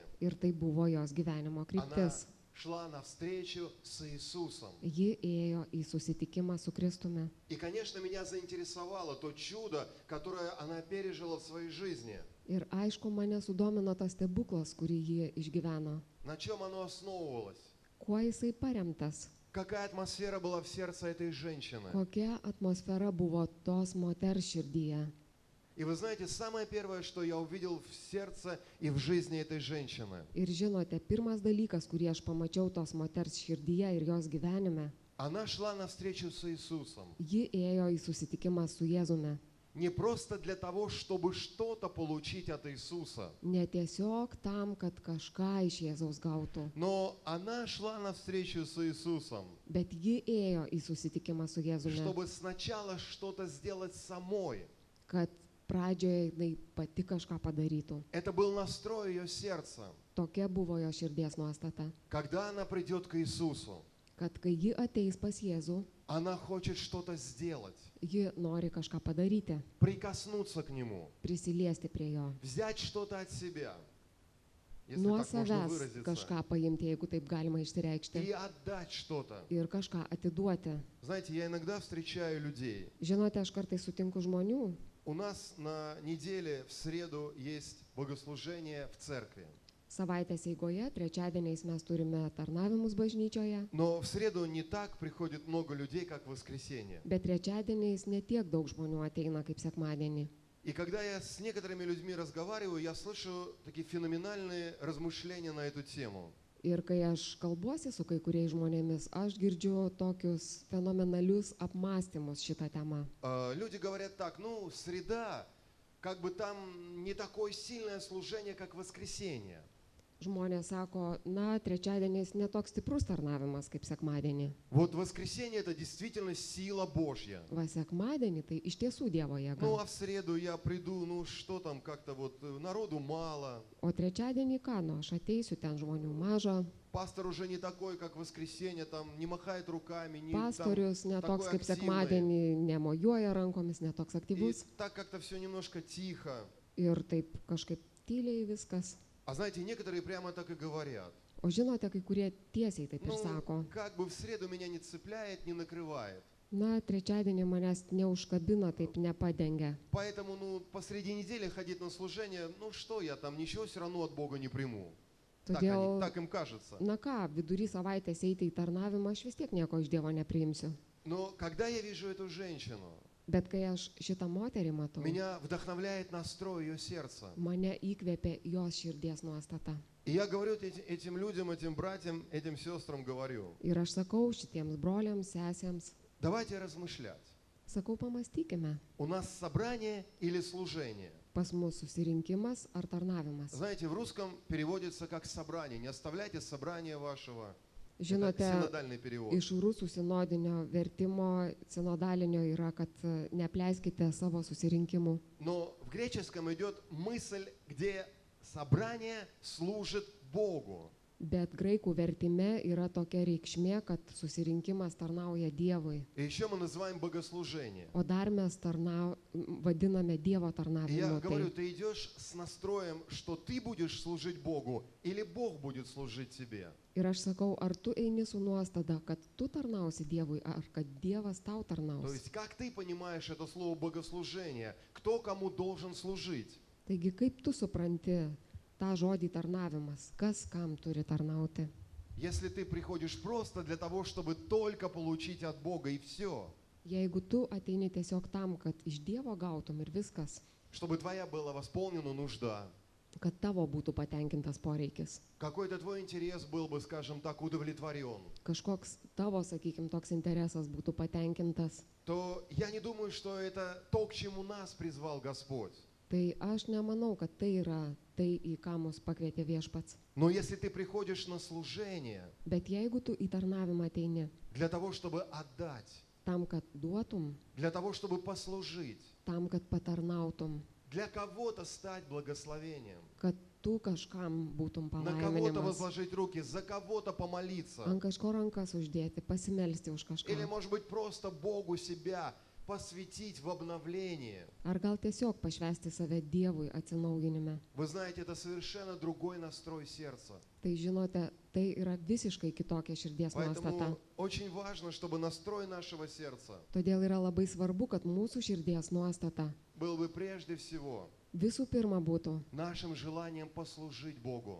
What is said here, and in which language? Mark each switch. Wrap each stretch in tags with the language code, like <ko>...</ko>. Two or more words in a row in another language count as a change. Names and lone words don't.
<lt>ir tai buvo jos gyvenimo</lt> <ru>Она</ru> <lt>kryptis.</lt> <ru>шла навстречу с Иисусом.</ru> <lt>Ji ėjo į susitikimą su Kristumi.</lt> <ru>И, конечно, меня заинтересовало то чудо, которое она пережила в своей жизни.</ru> <lt>Ir aišku, mane sudomino tas stebuklas, kurį ji išgyveno.</lt> <ru>На чем оно основывалось?</ru> <lt>Kuo jisai paremtas?</lt> <ru>Какая атмосфера была в сердце этой женщины?</ru> <lt>Kokia atmosfera buvo tos moters širdyje?</lt> <ru>И вы знаете, самое первое, что я увидел в сердце и в жизни этой женщины,</ru> <lt>Ir žinote, pirmas dalykas, kurį aš pamačiau tos moters širdyje ir jos gyvenime,</lt> <ru>она шла навстречу с Иисусом.</ru> <lt>ji ėjo į susitikimą su Jėzumi.</lt> <ru>Не просто для того, чтобы что-то получить от Иисуса,</ru> <lt>Ne tiesiog tam, kad kažką iš Jėzaus gautų,</lt> <ru>но она шла навстречу с Иисусом,</ru> <lt>bet ji ėjo į susitikimą su Jėzumi,</lt> <ru>чтобы сначала что-то сделать самой.</ru> <lt>kad pradžioje jinai pati kažką padarytų.</lt> <ru>Это был настрой ее сердца.</ru> <lt>Tokia buvo jo širdies nuostata,</lt> <ru>Когда она придет к Иисусу,</ru> <lt>kad kai ji ateis pas Jėzų,</lt> <ru>она хочет что-то сделать,</ru> <lt>ji nori kažką padaryti,</lt> <ru>прикоснуться к Нему,</ru> <lt>prisiliesti prie jo,</lt> <ru>взять что-то от себя, если</ru> <lt>nuo</lt> <ru>так можно</ru> <lt>savęs</lt> <ru>выразиться,</ru> <lt>kažką paimti, jeigu taip galima išsireikšti,</lt> <ru>и отдать что-то.</ru> <lt>ir kažką atiduoti.</lt> <ru>Знаете, я иногда встречаю людей.</ru> <lt>Žinote, aš kartais sutinku žmonių.</lt> <ru>У нас на неделе в среду есть богослужение в церкви.</ru> <lt>Savaitės eigoje, trečiadieniais mes turime tarnavimus bažnyčioje,</lt> <ru>Но в среду не так приходит много людей, как в воскресенье.</ru> <lt>bet trečiadieniais ne tiek daug žmonių ateina kaip sekmadienį.</lt> <ru>И когда я с некоторыми людьми разговариваю, я слышу такие феноменальные размышления на эту тему.</ru> <lt>Ir kai aš kalbuosi su kai kuriais žmonėmis, aš girdžiu tokius fenomenalius apmąstymus šitą temą.</lt> <ru>Люди говорят так, ну, среда, как бы там не такое сильное служение, как воскресенье.</ru> <lt>Žmonės sako, na, trečiadieniais netoks stiprus tarnavimas kaip sekmadienį.</lt> <ru>Вот воскресенье это действительно сила Божья.</ru> <lt>Va, sekmadienį tai iš tiesų Dievo</lt> <ru>Ну,</ru> <lt>jėga.</lt> <ru>а в среду я приду, ну, что там, как-то вот народу мало.</ru> <lt>O trečiadienį ką, nu, aš ateisiu, ten žmonių maža,</lt> <ru>Пастор уже не такой, как в воскресенье, там не махает руками, не там,</ru> <lt>pastorius netoks</lt> <ru>такой</ru> <lt>kaip</lt> <ru>активный.</ru> <lt>sekmadienį, nemojuoja rankomis, netoks</lt> <ru>И</ru> <lt>aktyvus.</lt> <ru>так как-то все немножко тихо.</ru> <lt>Ir taip kažkaip tyliai viskas.</lt> <ru>А знаете, некоторые прямо так и говорят.</ru> <lt>O žinote, kai kurie tiesiai taip ir</lt> <ru>Ну,</ru> <lt>sako,</lt> <ru>как бы в среду меня не цепляет, не накрывает.</ru> <lt>na, trečiadienį manęs neužkabina, taip nepadengia.</lt> <ru>Поэтому, ну, посреди недели ходить на служение, ну, что я там, ничего все равно от Бога не приму.</ru> <lt>Todėl,</lt> <ru>Так им кажется.</ru> <lt>na ką, vidury savaitės eiti į tarnavimą, aš vis tiek nieko iš Dievo nepriimsiu.</lt> <ru>Но когда я вижу эту женщину,</ru> <lt>Bet kai aš šitą moterį matau,</lt> <ru>меня вдохновляет настрой ее сердца.</ru> <lt>mane įkvėpė jos širdies nuostata.</lt> <ru>И я говорю этим людям, этим братьям, этим сестрам говорю,</ru> <lt>Ir aš sakau šitiems broliams, sesėms,</lt> <ru>давайте размышлять.</ru> <lt>sakau, pamastykime,</lt> <ru>У нас собрание или служение?</ru> <lt>pas mus susirinkimas ar tarnavimas.</lt> <ru>Знаете, в русском переводится как собрание. Не оставляйте собрание вашего. Это</ru> <lt>Žinote,</lt> <ru>синодальный перевод.</ru> <lt>iš rusų sinodinio vertimo, sinodalinio yra, kad neapleiskite savo susirinkimų.</lt> <ru>Но в греческом идет мысль, где собрание служит Богу.</ru> <lt>Bet graikų vertime yra tokia reikšmė, kad susirinkimas tarnauja Dievui.</lt> <ru>И еще мы называем богослужение.</ru> <lt>O dar mes vadiname Dievo</lt> <ru>И я</ru> <lt>tarnavimu.</lt> <ru>говорю,</ru> <lt>Tai,</lt> <ru>ты идешь с настроем, что ты будешь служить Богу, или Бог будет служить тебе.</ru> <lt>ir aš sakau, ar tu eini su nuostada, kad tu tarnausi Dievui, ar kad Dievas tau</lt> <ru>То</ru> <lt>tarnaus.</lt> <ru>есть, как ты понимаешь это слово богослужение? Кто кому должен служить?</ru> <lt>Taigi, kaip tu supranti tą žodį tarnavimas, kas kam turi tarnauti?</lt> <ru>Если ты приходишь просто для того, чтобы только получить от Бога и все,</ru> <lt>Jeigu tu ateini tiesiog tam, kad iš Dievo gautum ir viskas,</lt> <ru>чтобы твоя была восполнена нужда,</ru> <lt>kad tavo būtų patenkintas poreikis,</lt> <ru>какой-то твой интерес был бы, скажем так, удовлетворен,</ru> <lt>kažkoks tavo, sakykime, toks interesas būtų patenkintas,</lt> <ru>то я не думаю, что это то, к чему нас призвал Господь.</ru> <lt>tai aš nemanau, kad tai yra tai, į ką mus pakvietė Viešpats.</lt> <ru>Но если ты приходишь на служение</ru> <lt>Bet jeigu tu į tarnavimą ateini</lt> <ru>для того, чтобы отдать,</ru> <lt>tam, kad duotum,</lt> <ru>для того, чтобы послужить,</ru> <lt>tam, kad patarnautum,</lt> <ru>для кого-то стать благословением,</ru> <lt>kad tu kažkam būtum</lt> <ru>на кого-то</ru> <lt>palaiminimas,</lt> <ru>возложить руки, за кого-то помолиться,</ru> <lt>ant kažko rankas uždėti, pasimelsti už</lt> <ru>или,</ru> <lt>kažką.</lt> <ru>может быть, просто Богу себя посвятить в обновление.</ru> <lt>Ar gal tiesiog pašvęsti save Dievui atsinaujinime.</lt> <ru>Вы знаете, это совершенно другой настрой сердца.</ru> <lt>Tai žinote, tai yra visiškai kitokia širdies nuostata.</lt> <ru>Поэтому очень важно, чтобы настрой нашего сердца</ru> <lt>Todėl yra labai svarbu, kad mūsų širdies nuostata</lt> <ru>был бы прежде всего</ru> <lt>visų pirma būtų,</lt> <ru>нашим желанием послужить Богу,</ru>